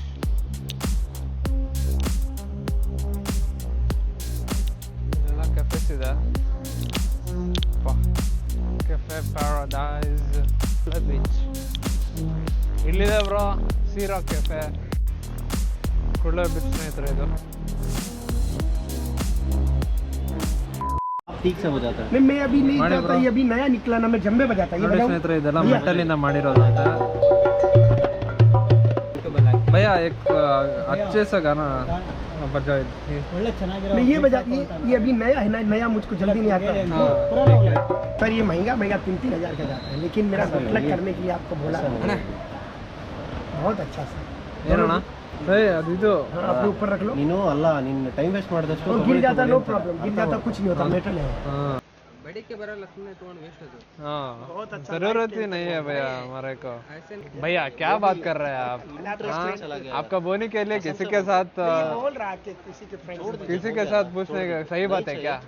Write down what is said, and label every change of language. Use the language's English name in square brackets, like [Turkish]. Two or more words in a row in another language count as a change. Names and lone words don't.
[Kannada] ಇದೆಲ್ಲ ಕೆಫೆಸ್ ಇದೆ. ಕೆಫೆ ಪ್ಯಾರಡೈಸ್ ಬೀಚ್ ಇಲ್ಲಿದೆ ಬ್ರೋ. ಸೀರಾ ಕೆಫೆ, ಕುಡ್ಲೆ ಬೀಚ್ ಸ್ನೇಹಿತರೆ ಇದು. [Hindi] ठीक से हो जाता है। नहीं मैं अभी नहीं जाता, ये अभी नया निकला ना, मैं जम्बे बजाता ये बजाऊं? [Kannada] ಸ್ನೇಹಿತರೆ ಇದೆಲ್ಲ ಮೆಟಲಿಂದ ಮಾಡಿರೋದು ಅಂತ. ಭಯ್ಯ [Hindi] एक अच्छे से गाना बजा. [Kannada] ಒಳ್ಳೆ ಚೆನ್ನಾಗಿರೋ. [Hindi] नहीं ये बजा, ये अभी नया है ना, नया मुझको जल्दी नहीं आता। पर ये महंगा 3-3 हज़ार का जाता है, लेकिन मेरा मतलब करने के लिए आपको बोला बहुत अच्छा सा. [Kannada] ಏನಣ್ಣ ಅದು ಇದು [Hindi] अपने ऊपर रख लो. [Kannada] ನೀನು ಅಲ್ಲ ನಿನ್ನ [English] time waste [Kannada] ಮಾಡಿದಷ್ಟು [Hindi] गिर जाता [English] no problem, [Hindi] गिर जाता कुछ नहीं होता, मेटल है. हाँ जरूरत ही नहीं है भैया हमारे को। भैया क्या बात कर रहे हैं आप? हाँ, आपका बोनी के लिए किसी के साथ बोल रहा है कि किसी के फ्रेंड किसी के साथ पूछने का सही बात है क्या?